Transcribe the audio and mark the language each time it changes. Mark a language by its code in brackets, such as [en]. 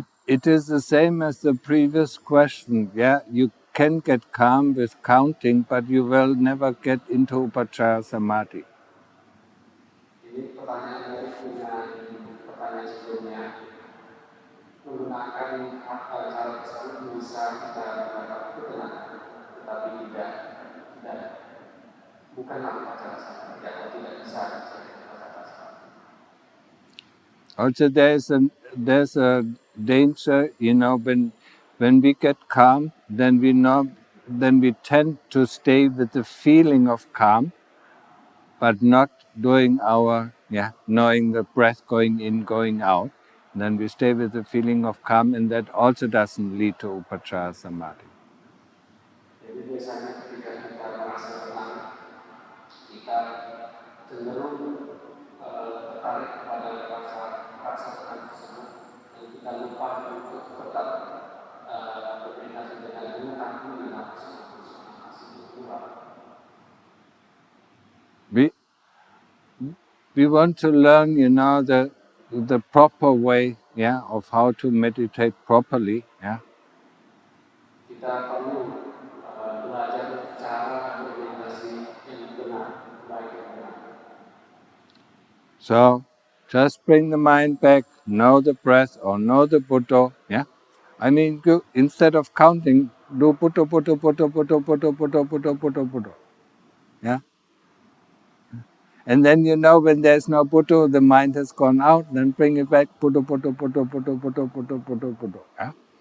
[en] It is the same as the previous question. Yeah, you can get calm with counting, but you will never get into Upachara Samadhi. [id] Ini pertanyaan dari pertanyaan sebelumnya. Menggunakan cara tersebut bisa kita mendapatkan ketenangan, tetapi tidak bukanlah Upachara Samadhi atau tidak bisa Upachara Samadhi. [en] Also, there's a danger, when we get calm, then we tend to stay with the feeling of calm, but not doing knowing the breath going in, going out. Then we stay with the feeling of calm, and that also doesn't lead to Upachara Samadhi. [id] Jadi biasanya ketika kita merasa tenang, kita cenderung tertarik kepada rasa tenang tersebut, dan kita lupa untuk tetap bermeditasi dengan nafas itu keluar. [en] We want to learn, the proper way, of how to meditate properly, [id] Kita perlu belajar cara bermeditasi yang benar, baik yang benar. [en] So just bring the mind back, know the breath or know the Buddha, I mean, instead of counting, do Buddha, Buddha, Buddha, Buddha, Buddha, Buddha, Buddha, Buddha, Buddha. Yeah? And then when there's no Buddha, the mind has gone out, then bring it back, Buddha, Buddha, Buddha, Buddha, Buddha, Buddha, Buddha, Buddha. Yeah?